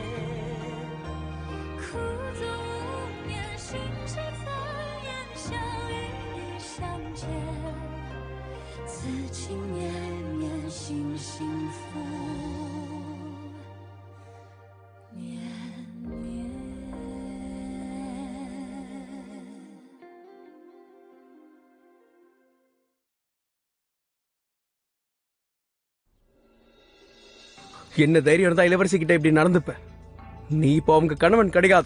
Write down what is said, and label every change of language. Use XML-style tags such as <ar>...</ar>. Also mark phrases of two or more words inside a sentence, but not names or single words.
<zh>苦纵无眠，心事残烟，想与你相见，此情绵绵，心幸福绵绵。</zh> <ta>என்ன தைரியம் இருந்தா இளவரசி கிட்ட இப்படி நடந்துப்ப? நீ இப்போ அவங்க கணவன் கிடையாது.</ta>